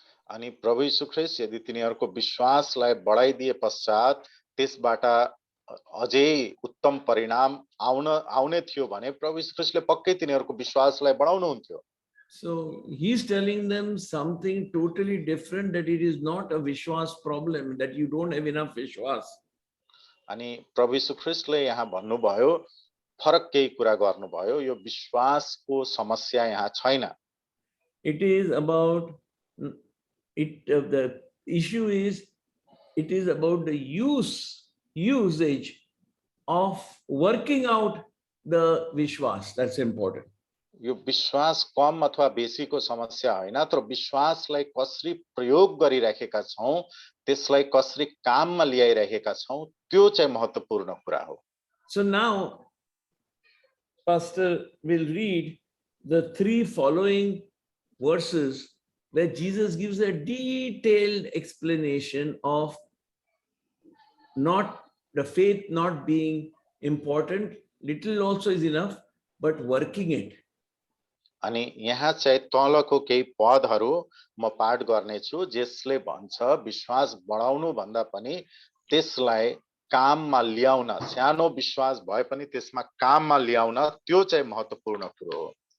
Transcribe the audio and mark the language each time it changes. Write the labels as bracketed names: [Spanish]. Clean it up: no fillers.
[Nepali] अनि प्रभु यीशु ख्रीष्ट यदि तिनीहरूको विश्वासलाई बढाइदिए पश्चात त्यसबाट अझै उत्तम परिणाम आउने थियो भने प्रभु यीशु ख्रीष्टले पक्कै तिनीहरूको विश्वासलाई बढाउनु हुन्थ्यो। [English] So he's telling them something totally different, that it is not a vishwas problem, that you don't have enough vishwas. [Nepali] अनि प्रभु यीशु ख्रीष्टले यहाँ भन्नुभयो, फरक केही कुरा गर्नुभयो, यो विश्वासको समस्या यहाँ छैन। [English] It is about the issue is it is about the usage of working out the vishwas. That's important. [Nepali] यो विश्वास कम अथवा बेसीको समस्या होइन, तर विश्वासलाई कसरी प्रयोग गरिरहेका छौं, त्यसलाई कसरी काममा ल्याइरहेका छौं, त्यो चाहिँ महत्त्वपूर्ण कुरा हो। [English] So now Pastor will read the 3 following verses where Jesus gives a detailed explanation of not the faith not being important, little also is enough, but working it. [Nepali] अनि यहाँ चाहिँ तलको केही पदहरू म पाठ गर्ने छु, जसले भन्छ विश्वास बढाउनु भन्दा पनि त्यसलाई काममा ल्याउन, सानो विश्वास भए पनि त्यसमा काममा ल्याउन, त्यो चाहिँ महत्त्वपूर्ण कुरो हो।